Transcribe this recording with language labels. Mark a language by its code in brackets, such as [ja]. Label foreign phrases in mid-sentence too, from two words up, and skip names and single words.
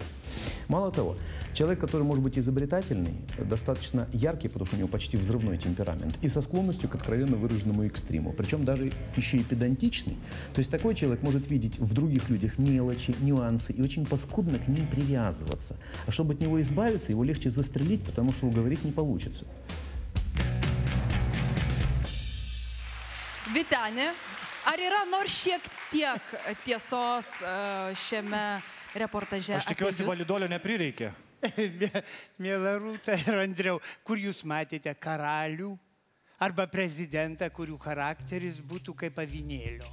[ru] Мало того, человек, который может быть изобретательный, достаточно яркий, потому что у него почти взрывной темперамент, и со склонностью к откровенно выраженному экстриму, причем даже еще и педантичный. То есть такой человек может видеть в других людях мелочи, нюансы и очень паскудно к ним привязываться. А чтобы от него избавиться, его легче застрелить, потому что уговорить не получится. [lt] Vyteni, ar yra nors šiek tiek tiesos šiame reportaže? Aš tikiuosi, validolio neprireikė. Miela Rūta ir Andriau, kur jūs matėte karalių arba prezidentą, kurių charakteris būtų kaip avinėlio?